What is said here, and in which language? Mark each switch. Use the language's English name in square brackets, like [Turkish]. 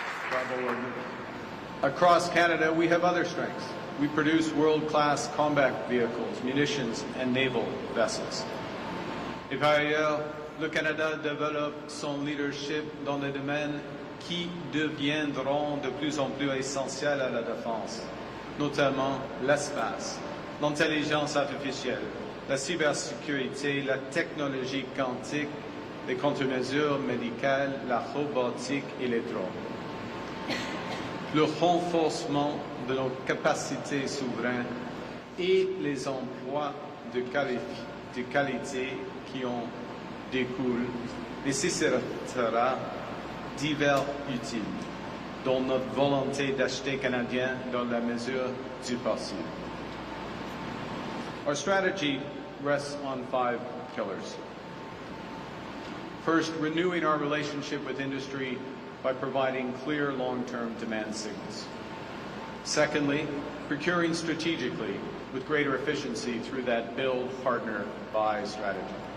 [English] Bravo. Across Canada, we have other strengths. We produce world-class combat vehicles, munitions, and naval vessels. [French] Et par ailleurs, le Canada développe son leadership dans des domaines qui deviendront de plus en plus essentiels à la défense, notamment l'espace, l'intelligence artificielle, la cybersécurité, la technologie quantique, les contre-mesures médicales, la robotique et les drones. Le renforcement de nos capacités souveraines et les emplois de qualité qui en découlent nécessitera divers outils, dont notre volonté d'acheter canadien dans la mesure du possible. [English] Our strategy rests on 5 pillars. First, renewing our relationship with industry by providing clear long-term demand signals. Secondly, procuring strategically with greater efficiency through that build, partner, buy strategy.